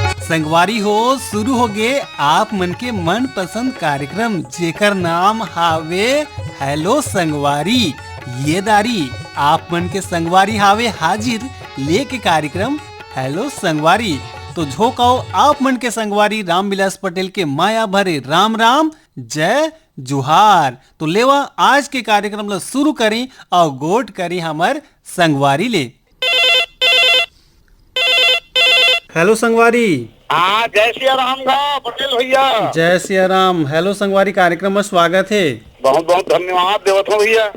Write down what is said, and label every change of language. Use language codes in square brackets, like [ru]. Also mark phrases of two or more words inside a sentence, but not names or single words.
[hne] संगवारी हो शुरू हो गए आप मन के मन पसंद कार्यक्रम जेकर नाम हावे हेलो संगवारी। ये दारी आप मन के संगवारी हावे हाजिर लेके कार्यक्रम हेलो संगवारी। तो झोंकाओ आप मन के संगवारी रामविलास पटेल के माया भरे राम राम जय जुहार। तो लेवा आज के कार्यक्रम ला शुरू करें और गोट करें हमार संगवारी ले। हेलो संगवारी। हाँ, जय सिया राम गा पटेल भैया। जय सिया राम। हेलो संगवारी कार्यक्रम में स्वागत है। बहुत बहुत धन्यवाद देवत हो भैया।